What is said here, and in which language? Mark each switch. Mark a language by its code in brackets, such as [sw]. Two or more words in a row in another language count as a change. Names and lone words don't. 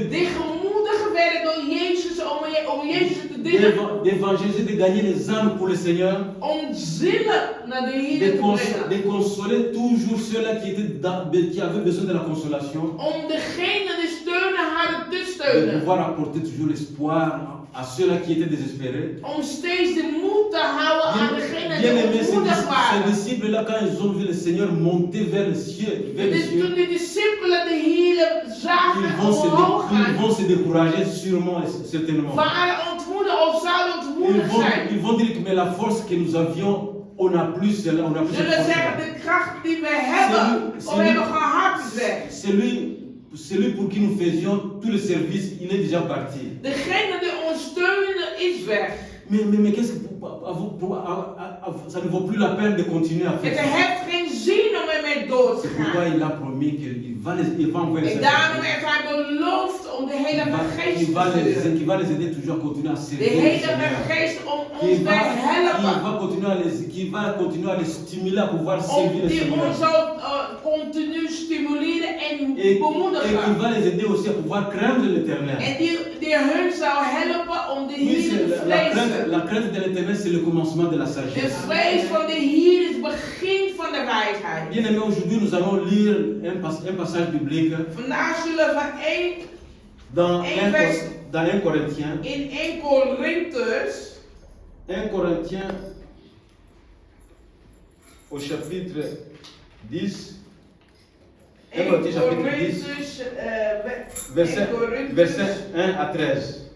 [nl] die gemoedigd werden door Jezus om Jezus te dienen, [fr] d'évangéliser, de gagner les âmes pour le Seigneur, [nl] om zielen naar de Heer te brengen, [fr] de consoler toujours ceux-là qui avaient besoin de la consolation, [nl] om degene die steunen hadden te [fr] de [nl] steunen, [fr] pouvoir apporter toujours l'espoir à ceux-là qui étaient désespérés. [nl] om steeds de moed te houden aan degene [fr] Bien [nl] die [fr] aimé, [nl] ontmoedigd [fr] ces [nl] waren. [fr] disciples-là, quand ils ont vu le Seigneur monter vers les cieux, [nl] Toen de discipelen de Heer zagen omhoog [fr] ils [nl] gaan, [fr] vont se décourager sûrement et certainement. [nl] waren ontmoedigd of zouden ontmoedigd zijn. [fr] Ils vont dire que mais la force que nous avions, on n'a plus cela, on n'a plus cette [nl] Zullen zeggen, [fr] force-là. [nl] de kracht die we hebben, of hebben gehad, is weg. [fr] Celui pour qui nous faisions tout le service, il est déjà parti. [nl] Degene die ons steunde, is weg. [fr] Mais qu'est-ce que ça ne vaut plus la peine de continuer à faire [nl] Het [fr] ça. [nl] heeft geen zin om ermee door te [fr] C'est pourquoi [nl] gaan. [fr] il a promis qu'il va envoyer [nl] En [fr] les [nl] daarom heeft hij beloofd om de Heilige Geest [fr] qui [nl] te sturen. [fr] va les aider toujours à continuer à [nl] De [fr] servir le [nl] Heilige [fr] Seigneur. [nl] Geest om ons te helpen. [fr] Qui va continuer à les stimuler à pouvoir [nl] Om [fr] servir le [nl] die [fr] Seigneur. [nl] ons zal continu stimuleren en [fr] Et qui [nl] bemoedigen. [fr] va les aider aussi à pouvoir craindre l'éternel. [nl] En die hun zou helpen om de [fr] Oui, [nl] Heer te vrezen. [fr] la crainte de l'éternel, c'est le commencement de la [nl] De [fr] sagesse. [nl] vrees van de Heer is het begin van de wijsheid. [fr] Bien aimé, aujourd'hui nous allons lire un passage biblique [nl] Vandaag zullen we [fr] dans 1 Corinthiens. [nl] in 1 Korinthus [fr] 1 Corinthiens au chapitre 10. 1 Corinthiens chapitre 10, verset 1 à 13.